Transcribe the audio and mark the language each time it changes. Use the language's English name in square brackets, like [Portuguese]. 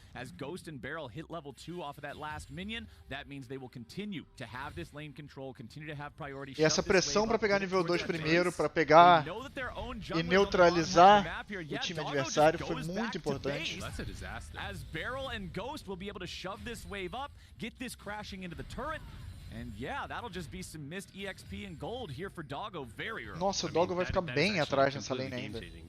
[English] As Ghost and Barrel hit level 2 off of that last minion, that means they will continue to have this lane control, continue to have priority. [Portuguese] E essa pressão para pegar nível 2 primeiro, para pegar e neutralizar o time adversário foi muito importante. [English] As Barrel and Ghost will be able to shove this wave up, get this crashing into the turret. And yeah, that'll just be some missed EXP and gold here for Doggo very early. [Portuguese] Nossa, o Doggo vai ficar bem atrás nessa lane ainda.